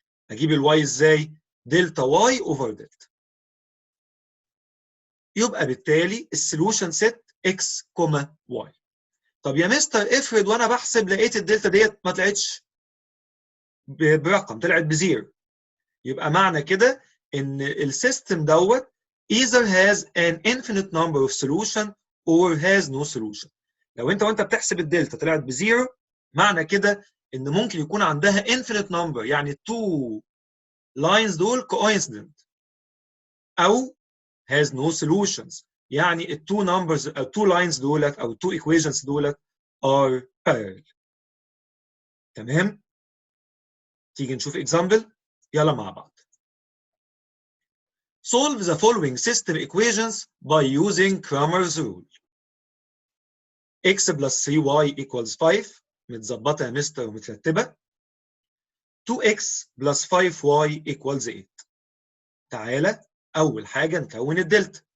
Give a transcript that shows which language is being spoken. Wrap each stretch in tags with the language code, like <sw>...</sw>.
<ar>اجيب الواي ازاي؟ دلتا واي اوفر دلتا. يبقى بالتالي السولوشن سيت اكس كوما واي. طب يا مستر افرض وانا بحسب لقيت الدلتا ديت ما طلعتش برقم طلعت بزيرو. يبقى معنى كده ان السيستم دوت</ar> <en>either has an infinite number of solution or has no solution.</en> <ar>لو وانت بتحسب الدلتا طلعت بزيرو معنى كده ان ممكن يكون عندها infinite number يعني two lines دول coincident او</ar> <en>has no solutions</en> <ar>يعني التو numbers او two lines دولت او two equations دولت</ar> <en>are parallel.</en> <ar>تمام؟ تيجي نشوف example. يلا مع بعض.</ar> <en>Solve the following system equations by using Cramer's rule. x plus 3y equals 5</en> <ar>متظبطة يا مستر ومترتبة.</ar> <en>2x plus 5y equals 8.</en> <ar>تعالى أول حاجة نكون الدلتا.</ar>